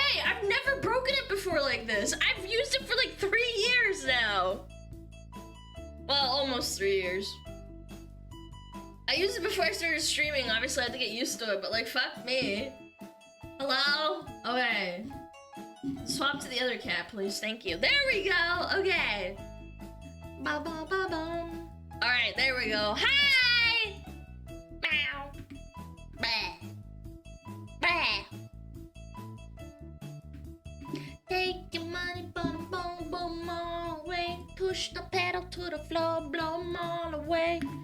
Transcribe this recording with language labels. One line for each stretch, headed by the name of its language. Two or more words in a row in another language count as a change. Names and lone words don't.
English: I've never broken it before like this. I've used it for like 3 years now. Well, almost 3 years. I used it before I started streaming. Obviously, I had to get used to it, but like, fuck me. Hello? Okay. Swap to the other cat, please. Thank you. There we go. Okay. Ba ba ba bum. All right, there we go. Hi. Meow. Bah. Bah. Take your money, boom, boom, boom, all away. Push the pedal to the floor, blow 'em all away.